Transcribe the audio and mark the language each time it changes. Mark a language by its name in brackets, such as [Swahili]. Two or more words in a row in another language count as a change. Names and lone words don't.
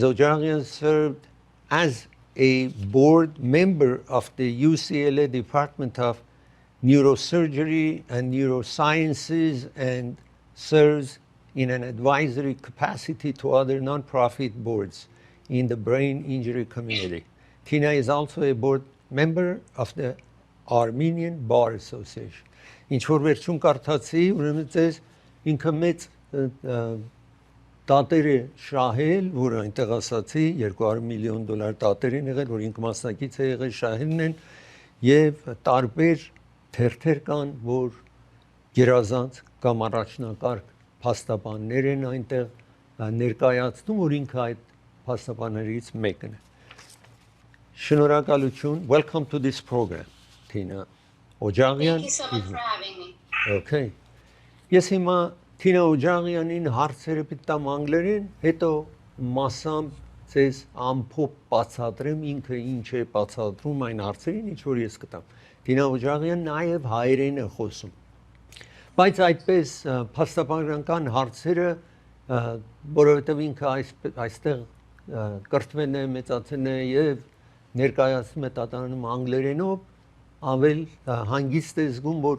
[English] Odjaghian served as a board member of the UCLA Department of Neurosurgery and Neurosciences and serves in an advisory capacity to other nonprofit boards in the brain injury community. Tina is also a board member of the Armenian Bar Association. [Armenian] Ինչ որ վերջում կարդացի, ուրեմն ցես ինքը մեծ դատեր է շահել, որ այնտեղ ասացի $200 միլիոն դատեր են եղել, որ ինքը մասնակից է եղել շահելն են եւ տարբեր թերթեր կան, որ գերազանց կամ առաջնակարգ փաստաբաններ են այնտեղ ներկայացնում, որ ինքը այդ փաստաբաններից մեկն է։ Շնորհակալություն. [English] Welcome to this program, Tina Odjaghian. Thank you so much for having me. [Armenian] Okay. Ես հիմա Tina Odjaghian-ին հարցերը պիտամ անգլերեն, հետո մասամբ ցես ամփոփ բացատրեմ ինքը ինչ է բացատրում այն հարցերին, ինչ որ ես կտամ։ Tina Odjaghian նաև հայերեն է խոսում։ Բայց այդպես փաստաբանական հարցերը, որովհետև ինքը այստեղ կրթվել է, մեծացել է եւ ներկայացնում է տատանանում անգլերենով, ավել հանգիստ է զգում, որ